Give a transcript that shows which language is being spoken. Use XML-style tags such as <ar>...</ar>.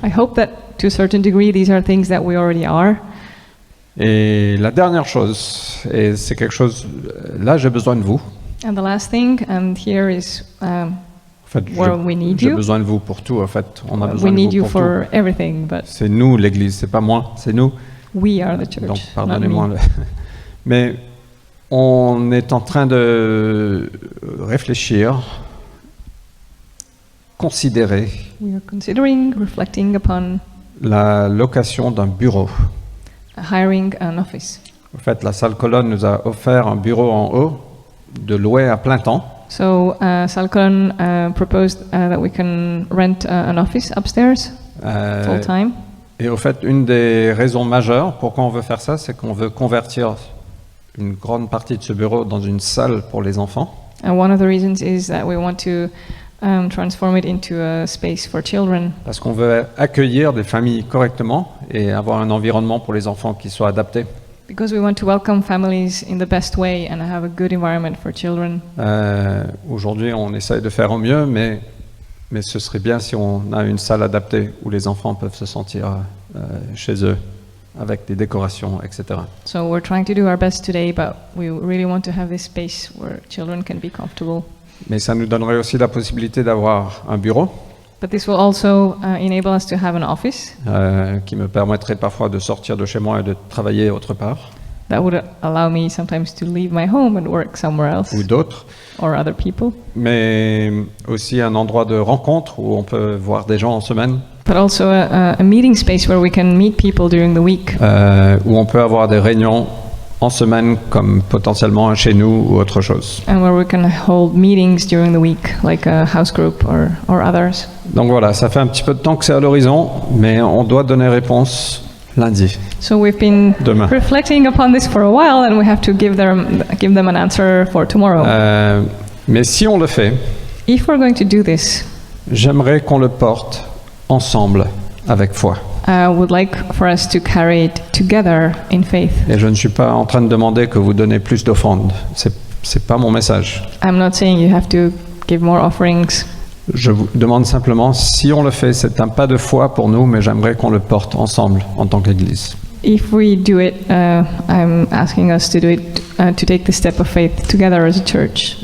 <en>I hope that to a certain degree these are things that we already are.</en> <fr>Et la dernière chose, et c'est quelque chose, là j'ai besoin de vous.</fr> <en>And the last thing, and here is</en> <fr>En fait,</fr> <en>where we need</en> <fr>j'ai</fr> <en>you.</en> <fr>besoin de vous pour tout. En fait, on a</fr> <en>We</en> <fr>besoin de</fr> <en>need</en> <fr>vous</fr> <en>you</en> <fr>pour tout.</fr> <en>for everything, but</en> <fr>C'est nous l'Église, c'est pas moi, c'est nous.</fr> <en>we are the church.</en> <fr>Donc</fr> <en>not</en> <fr>pardonnez-moi.</fr> <en>me.</en> <fr>Mais on est en train de réfléchir, considérer</fr> <en>We are considering reflecting upon</en> <fr>la location d'un bureau.</fr> <en>hiring an office.</en> <fr>En fait, la salle Colonne nous a offert un bureau en haut de louer à plein temps.</fr> <en>So Salcon proposed that we can rent an office upstairs full time.</en> <fr>Et au fait, une des raisons majeures pourquoi on veut faire ça, c'est qu'on veut convertir une grande partie de ce bureau dans une salle pour les enfants.</fr> <en>And one of the reasons is that we want to transform it into a space for children.</en> <fr>Parce qu'on veut accueillir des familles correctement et avoir un environnement pour les enfants qui soit adapté.</fr> <en>Because we want to welcome families in the best way and have a good environment for children.</en> <fr>Aujourd'hui, on essaye de faire au mieux, mais ce serait bien si on a une salle adaptée où les enfants peuvent se sentir chez eux, avec des décorations, etc.</fr> <en>So we're trying to do our best today, but we really want to have this space where children can be comfortable.</en> <fr>Mais ça nous donnerait aussi la possibilité d'avoir un bureau</fr> <en>But this will also enable us to have an office</en> <fr>qui me permettrait parfois de sortir de chez moi et de travailler autre part,</fr> <en>that would allow me sometimes to leave my home and work somewhere else</en> <fr>ou d'autres,</fr> <en>or other people.</en> <fr>mais aussi un endroit de rencontre où on peut voir des gens en semaine,</fr> <en>But also a meeting space where we can meet people during the week,</en> <fr>où on peut avoir des réunions en semaine comme potentiellement chez nous ou autre chose.</fr> <en>and where we can hold meetings during the week, like a house group or others.</en> <fr>Donc voilà, ça fait un petit peu de temps que c'est à l'horizon, mais on doit donner réponse lundi.</fr> <en>So we've been</en> <fr>Demain.</fr> <en>reflecting upon this for a while, and we have to give them an answer for tomorrow.</en> <fr>Mais si on le fait,</fr> <en>If we're going to do this,</en> <fr>j'aimerais qu'on le porte ensemble avec foi.</fr> <en>I would like for us to carry it together in faith.</en> <fr>Et je ne suis pas en train de demander que vous donnez plus d'offrandes. C'est pas mon message.</fr> <en>I'm not saying you have to give more offerings.</en> <fr>Je vous demande simplement, si on le fait, c'est un pas de foi pour nous, mais j'aimerais qu'on le porte ensemble en tant qu'Église.</fr> <en>If we do it, I'm asking us to do it, to take the step of faith together as a church.</en>